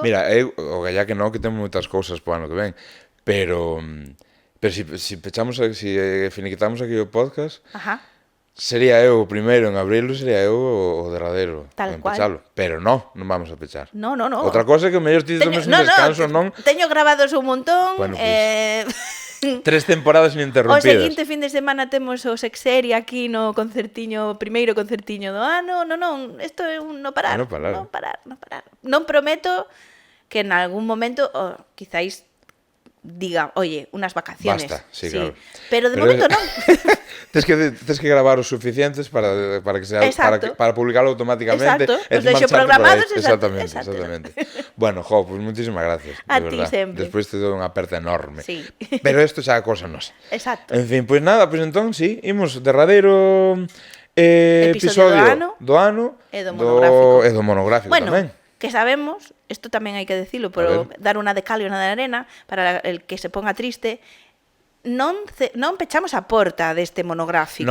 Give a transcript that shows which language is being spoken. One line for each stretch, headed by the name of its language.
Galician: Mira, o galla que non, que temos moitas cousas po ano que ven, pero si pechamos, si finiquitamos aquí o podcast, Ajá. sería eu o primeiro en abrirlo, sería eu o derradeiro en pecharlo. Pero non vamos a pechar.
Spanish: No.
Galician: Outra cosa é que o mellor ti tomes un descanso, non? Teño grabados un montón.
Spanish: Bueno, pues,
Galician: 3 temporadas ininterrompidas. O seguinte fin de semana temos o Sexeri aquí no concertiño, primeiro concertiño do ano. Non, isto é un non parar. Non parar. Non prometo que en algún momento, quizáis diga,
Spanish: oye, unas vacaciones. Basta, sí, claro.
Galician: Pero de momento non. Tes que gravar os suficientes para que
Spanish: sea para publicarlo automáticamente.
Galician: Exacto. Os deixo programados. Exactamente.
Spanish: Bueno, pues muchísimas gracias.
Galician: A ti sempre. Despois te dou unha aperta enorme.
Spanish: Sí.
Galician: Pero isto xa é cosa nosa. Exacto. En fin, pues nada, pues entón, sí, imos derradeiro episodio do ano e do monográfico bueno, tamén. Que sabemos, esto tamén hai que decirlo, pero dar unha de cal e unha de arena
Spanish: para el que se ponga triste,
Galician: non pechamos a porta deste monográfico.